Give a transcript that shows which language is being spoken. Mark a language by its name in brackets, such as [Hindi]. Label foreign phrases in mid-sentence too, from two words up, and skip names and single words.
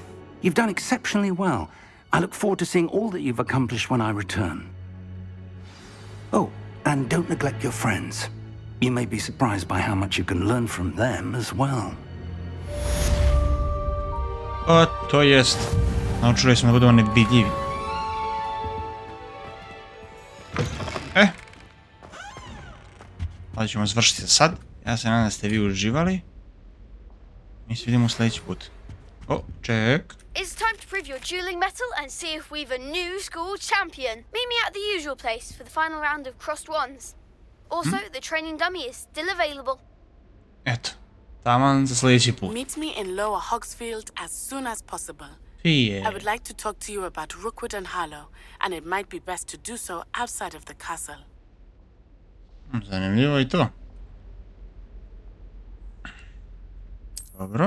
[English] You've done exceptionally well. I look forward to seeing all that you've accomplished when I return. Oh, and don't neglect your friends. You may be surprised by how much you can learn from them as well. [Croatian] To jest. Naučili smo da budemo nevidljivi. Ali ćemo završiti sad. Ja se nadam da ste vi uživali. Mi se vidimo sljedeći put. [English] Check. It's time to prove your dueling mettle and see if we've a new school champion. Meet me at the usual place for the final round of crossed wands. Also, the training dummy is still available. [Croatian] Eto. Taman za sljedeći put. [English] Meet me in Lower Hogsfield as soon as possible. Yeah. I would like to talk to you about Rookwood and Harlow, and it might be best to do so outside of the castle. [Croatian] Zanimljivo i to. Dobro.